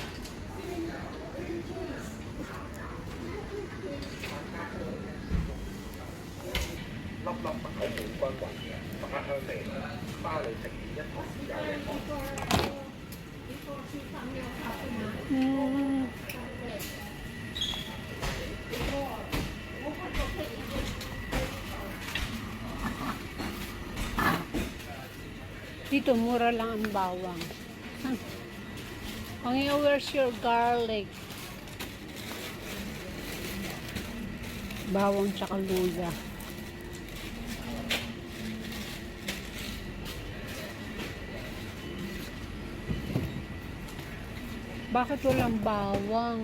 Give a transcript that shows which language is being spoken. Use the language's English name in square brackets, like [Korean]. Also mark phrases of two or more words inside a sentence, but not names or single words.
[Cantonese] 粒麥口好均勻嘅，麥香味，巴黎食完一堂有嘅糖。 [Filipino] Dito mura lang ang bawang. [English] Where's your garlic? [Filipino] Bawang tsaka luya. Bakit walang bawang?